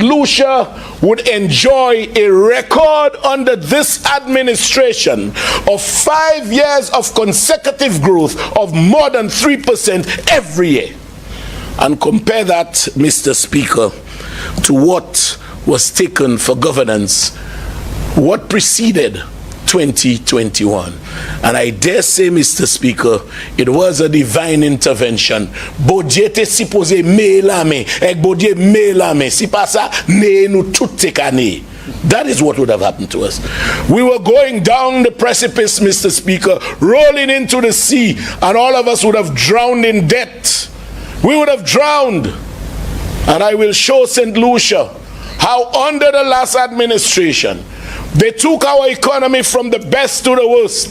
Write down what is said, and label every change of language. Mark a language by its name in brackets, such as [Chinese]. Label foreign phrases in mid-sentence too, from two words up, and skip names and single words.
[English] Lucia would enjoy a record under this administration of 5 years of consecutive growth of more than 3% every year. And compare that, Mr. Speaker, to what was taken for governance, what preceded 2021. And I dare say, Mr. Speaker, it was a divine intervention. [Saint Lucian Creole French] Bodye te supposé me la me, ek bodye me la me, si pa sa, ne nou tout te ka ne. [English] That is what would have happened to us. We were going down the precipice, Mr. Speaker, rolling into the sea, and all of us would have drowned in debt. We would have drowned. And I will show St. Lucia how under the last administration, they took our economy from the best to the worst.